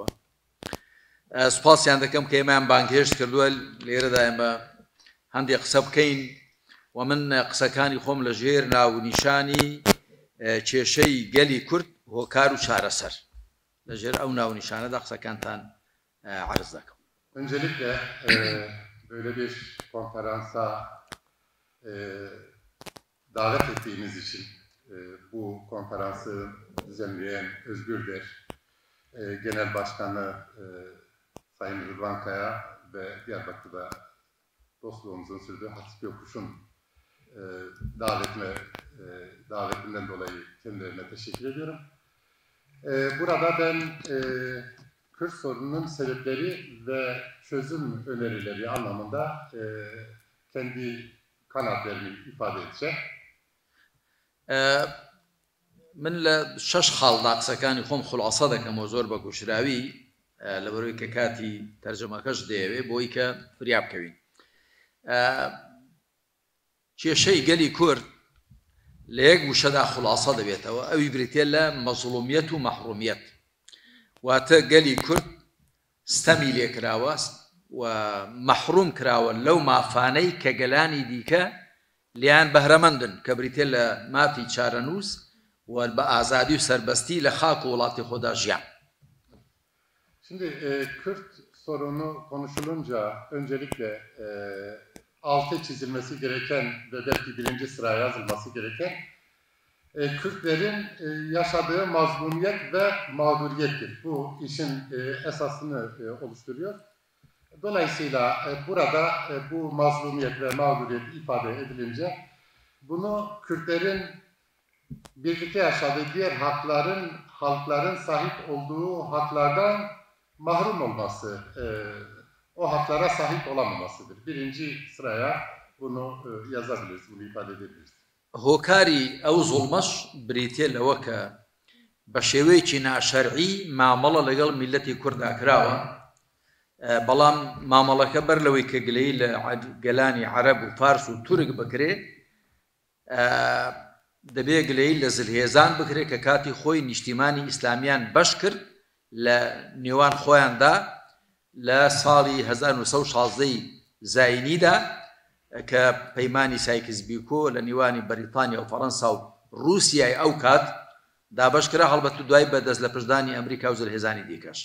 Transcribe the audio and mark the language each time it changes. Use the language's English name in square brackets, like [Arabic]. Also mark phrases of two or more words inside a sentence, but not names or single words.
[Central Kurdish] سوپاسیان دەکەم کە ئێمەیان بانگهێشت کردووە لێرەدا ئێمە هەندێک قسە بکەین و من قسەکانی خۆم لە ژێر ناونیشانی کێشەی گەلی کورد هۆکار و چارەسەر لە ژێر ئەو ناونیشانەدا قسەکانتان عرض دەکەم. [Turkish] Öncelikle böyle bir konferansa davet ettiğimiz için bu konferansı düzenleyen Özgür Der Genel Başkanı Sayın Rıdvan Kaya ve Diyarbakır'da dostluğumuzun sürdüğü Hasip Yokuş'un davetinden dolayı kendilerine teşekkür ediyorum. Burada ben Kürt sorununun sebepleri ve çözüm önerileri anlamında kendi kanaatlerimi ifade edeceğim. [Central Kurdish] من لە شەش خاڵدا قسەکانی خۆم خولاسە دەکەمەوە زۆر بە گۆشراوی لەبەرەوەی کە کاتی تەرجەمەکەش دەیەوێت بۆی کە فریا بکەوین. کێشەی گەلی کورد لە یەک وشەدا خولاسە دەبێتەوە، ئەوی بریتێ لە مەزڵومیەت و مەحرومیەت. واتە گەلی کورد ستەمی لێکراوە و مەحروم کراوە لەو مافانەی کە گەلانی دیکە لیان بەهرەمەندن کە بریتێ لە مافی چارەنووس و بە ئازادی و سەربەستی لە خاک و وڵاتی خۆدا ژیان. [Turkish] Şimdi Kürt sorunu konuşulunca öncelikle altı çizilmesi gereken ve belki birinci sıraya yazılması gereken Kürtlerin yaşadığı mazlumiyet ve mağduriyettir. Bu işin esasını oluşturuyor. Dolayısıyla burada bu mazlumiyet ve mağduriyet ifade edilince bunu Kürtlerin birlikte yaşadığı diğer halkların sahip olduğu haklardan mahrum olması, o haklara sahip olamamasıdır. Birinci sıraya bunu yazabiliriz, bunu ifade edebiliriz. [Central Kurdish] هۆکاری ئەو زوڵمەش بریتێ لەوە کە بە شێوەیەکی ناشەرعی مامەڵە لەگەڵ میلەتی کووردا کراوە، بەڵام مامەڵەکە بەر لەوەی کە گلەیی لە گەلانی عەرەب و فارس و تورک بکرێ دەبێ گلەیی لە زلهێزان بکرێ کە کاتی خۆی نیشتیمانی ئیسلامیان بەش کرد لە نێوان خۆیاندا لە ساڵی 1916 زاینیدا کە پەیمانی سایکس بیکۆ لە نێوانی بەریتانیا و فەڕەنسا و رووسیای ئەو کات دابەشکرا هەڵبەت دوای بەدەست لە پشتدانی ئەمریکا و زلهێزانی دیکەش.